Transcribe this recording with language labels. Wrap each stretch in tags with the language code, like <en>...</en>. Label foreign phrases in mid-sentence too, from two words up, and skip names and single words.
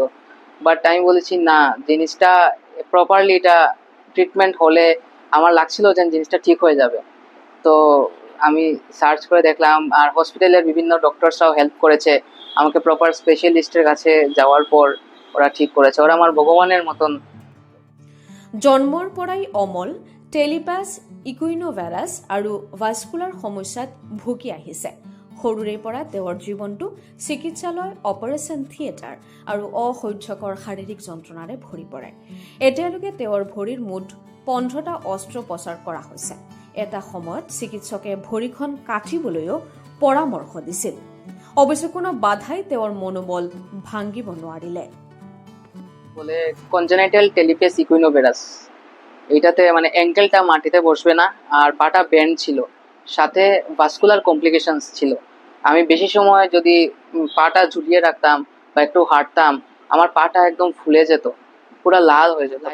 <bn>বাট আমি বলেছি না, জিনিসটা প্রপারলি এটা ট্রিটমেন্ট হলে আমার লাগছিল যে জিনিসটা ঠিক হয়ে যাবে। তো আমি সার্চ করে দেখলাম, আর হসপিটালের বিভিন্ন ডক্টরসরাও হেল্প করেছে আমাকে। প্রপার স্পেশালিস্টের কাছে যাওয়ার পর ওরা ঠিক করেছে। ওরা আমার ভগবানের মতন।</bn> <as>জন্মৰ পৰাই অমল টেলিপাছ, ইকুইনোভাইৰাছ আৰু ভাস্কুলাৰ সমস্যাত ভুগি আহিছে। সৰুৰে পৰা তেওঁৰ জীৱনটো চিকিৎসালয়, অপাৰেশ্যন থিয়েটাৰ আৰু অসহ্যকৰ শাৰীৰিক যন্ত্ৰণাৰে ভৰি পৰে। এতিয়ালৈকে তেওঁৰ ভৰিৰ মুঠ 15টা অস্ত্ৰোপচাৰ কৰা হৈছে। এটা সময়ত চিকিৎসকে ভৰিখন কাটিবলৈও পৰামৰ্শ দিছিল। অৱশ্যে কোনো বাধাই তেওঁৰ মনোবল ভাঙিব নোৱাৰিলে।</as> <bn>বলে কনজেনাইটাল টেলিপাছ ইকুইনোভাইরাস, এইটাতে অ্যাঙ্কেলটা মাটিতে বসবে না, আর পাটা ব্যান্ড ছিল, সাথে ভাস্কুলার কমপ্লিকেশনস ছিল। আমি বেশি সময় যদি পাটা ঝুলিয়ে রাখতাম বা একটু হাঁটতাম, আমার পাটা একদম ফুলে যেত, পুরো লাল হয়ে যেত।</bn>